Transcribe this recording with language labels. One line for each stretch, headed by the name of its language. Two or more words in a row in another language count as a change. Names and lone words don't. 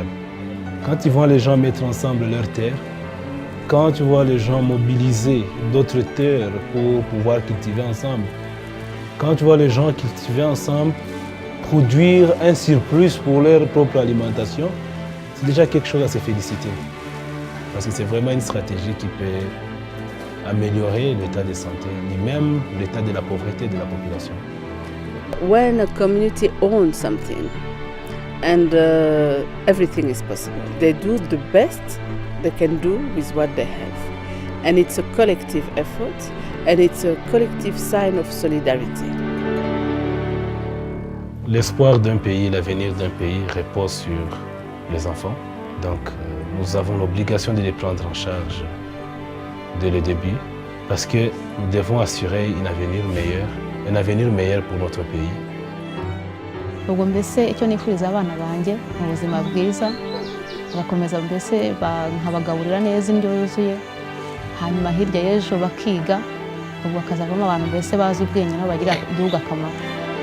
French: Quand tu vois les gens mettre ensemble leurs terres, quand tu vois les gens mobiliser d'autres terres pour pouvoir cultiver ensemble, quand tu vois les gens cultiver ensemble, produire un surplus pour leur propre alimentation, c'est déjà quelque chose à se féliciter. Parce que c'est vraiment une stratégie qui peut améliorer l'état de santé, ni même l'état de la pauvreté de la population.
English: When a community owns something and everything is possible, they do the best they can do with what they have. And it's a collective effort and it's a collective sign of solidarity.
French: L'espoir d'un pays, l'avenir d'un pays repose sur les enfants. Donc nous avons l'obligation de les prendre en charge dès le début parce que nous devons assurer un avenir meilleur pour notre pays.
Kinyarwanda: ubwo mbese icyo nifuriza abana banjye mu buzima bwiza bakomeza mbese nkabagaburira neza indyo yuzuye hanyuma hirya y'ejo bakiga ubwo bakazavamo abantu mbese bazi ubwenge nabo bagira igihugu akamaro.